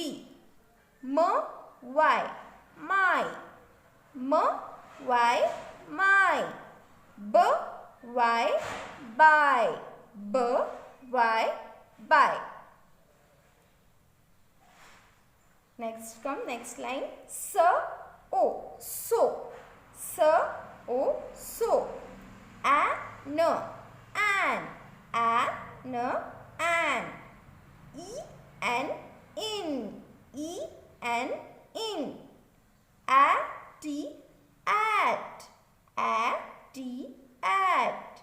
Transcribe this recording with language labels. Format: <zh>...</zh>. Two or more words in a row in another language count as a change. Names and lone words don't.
<en>M Y my, M Y my. B Y by, B Y by. Next line. S O so, S O so. An, an, an. E N in, E N in. At, at, at.</en>